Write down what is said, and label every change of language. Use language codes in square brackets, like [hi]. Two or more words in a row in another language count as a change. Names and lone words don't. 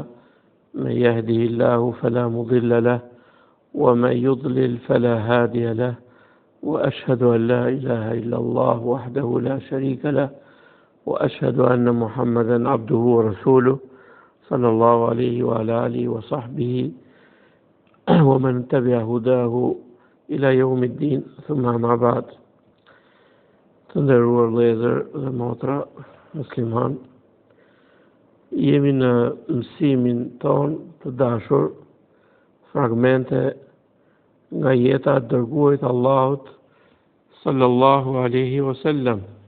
[ar] من يهده الله فلا مضل له ومن يضلل فلا هادي له وأشهد أن لا إله إلا الله وحده لا شريك له وأشهد أن محمدا عبده ورسوله صلى الله عليه وعلى آله وصحبه ومن تبع هداه إلى يوم الدين ثم ما بعد. [sq] Të nderuar vëllezër dhe motra musliman, jemi në mësimin ton të dashur fragmente nga jeta e dërguarit Allahut [ar] صلى الله عليه وسلم.